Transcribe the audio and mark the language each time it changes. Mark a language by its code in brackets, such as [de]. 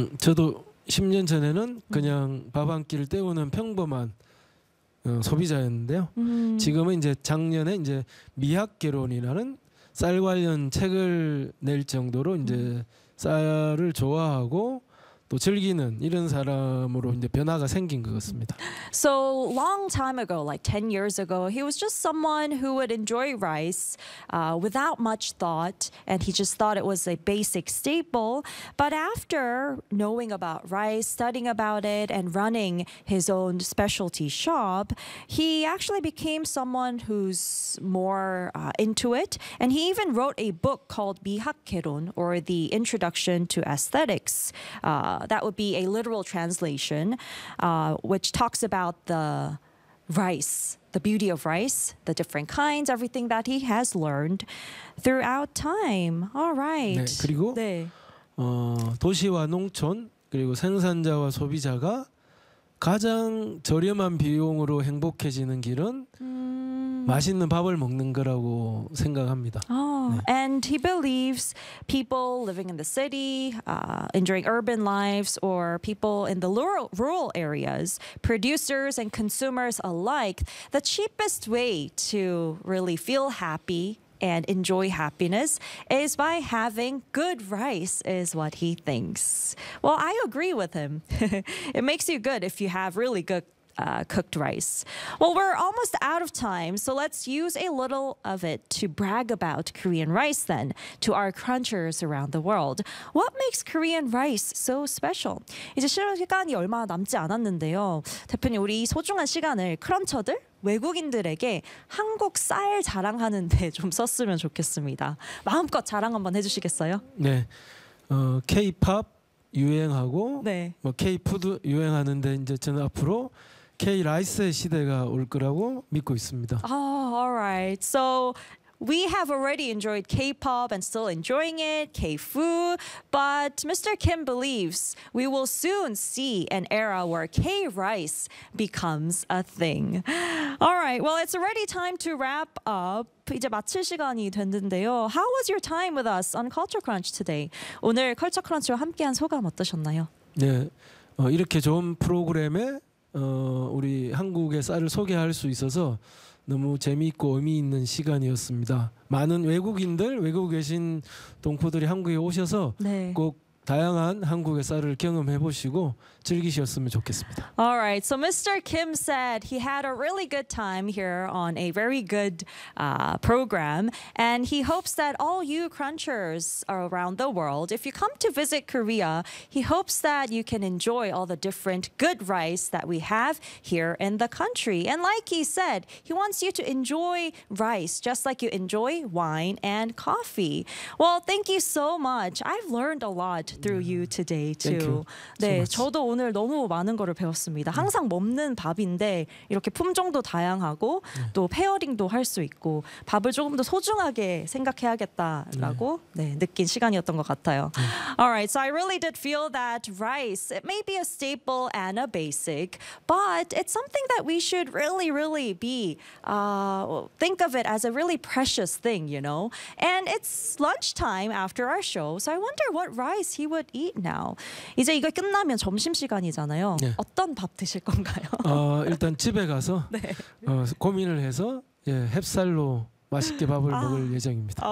[ko] 저도 10년 전에는 그냥 밥 한 끼를 때우는 평범한 소비자였는데요. 지금은 이제 작년에 이제 미학개론이라는 쌀 관련 책을 낼 정도로 이제 쌀을 좋아하고 또 즐기는 이런 사람으로 이제 변화가 생긴 것 같습니다. [en] So long time ago, like 10 years ago, he was just someone who would enjoy rice without much thought, and he just thought it was a basic staple. But after knowing about rice, studying about it, and running his own specialty shop, he actually became someone who's more into it. And he even wrote a book called 미학개론, or The Introduction to Aesthetics. That would be a literal translation, which talks about the rice, the beauty of rice, the different kinds, everything that he has learned throughout time. All right. [ko] 네, 그리고 네. 도시와 농촌, 그리고 생산자와 소비자가 가장 저렴한 비용으로 행복해지는 길은 맛있는 밥을 먹는 거라고 생각합니다. [en] And he believes people living in the city, enjoying urban lives, or people in the rural areas, producers and consumers alike, the cheapest way to really feel happy and enjoy happiness is by having good rice, is what he thinks. Well, I agree with him. It makes you good if you have really good cooked rice. Well, we're almost out of time, so let's use a little of it to brag about Korean rice then to our crunchers around the world. What makes Korean rice so special? [ko] 이제 시간이 얼마 남지 않았는데요. 대표님, 우리 소중한 시간을 크런처들, 외국인들에게 한국 쌀 자랑하는 데 좀 썼으면 좋겠습니다. 마음껏 자랑 한번 해주시겠어요? 네, K-POP 유행하고 네. 뭐 K-푸드 유행하는데 이제 저는 앞으로 K-라이스의 시대가 올 거라고 믿고 있습니다. [en] Oh, all right. So we have already enjoyed K-pop and still enjoying it, K-food. But Mr. Kim believes we will soon see an era where K-rice becomes a thing. All right. Well, it's already time to wrap up. [ko] 이제 마칠 시간이 됐는데요. [en] How was your time with us on Culture Crunch today? [ko] 오늘 Culture Crunch와 함께한 소감 어떠셨나요? 네, 이렇게 좋은 프로그램에 우리 한국의 쌀을 소개할 수 있어서 너무 재미있고 의미 있는 시간이었습니다. 많은 외국인들, 외국에 계신 동포들이 한국에 오셔서 네. 꼭 다양한 한국의 쌀을 경험해보시고 즐기셨으면 좋겠습니다. [en] All right, so Mr. Kim said he had a really good time here on a very good program. And he hopes that all you crunchers around the world, if you come to visit Korea, he hopes that you can enjoy all the different good rice that we have here in the country. And like he said, he wants you to enjoy rice just like you enjoy wine and coffee. Well, thank you so much. I've learned a lot through you today too. Thank you. so much. [ko] 저도 오늘 너무 많은 거를 배웠습니다. 항상 먹는 밥인데 이렇게 품종도 다양하고 또 페어링도 할 수 있고 밥을 조금 더 소중하게 생각해야겠다라고 네, 느낀 시간이었던 것 같아요. [en] All right, so I really did feel that rice, it may be a staple and a basic, but it's something that we should really, really be, think of it as a really precious thing, you know? And it's lunchtime after our show, so I wonder what rice he would eat now. [ko] 이제 이거 끝나면 점심시간이잖아요. 네. 어떤 밥 드실 건가요? 일단 집에 가서 네. 고민을 해서 예, 햅쌀로 맛있게 밥을 먹을 예정입니다.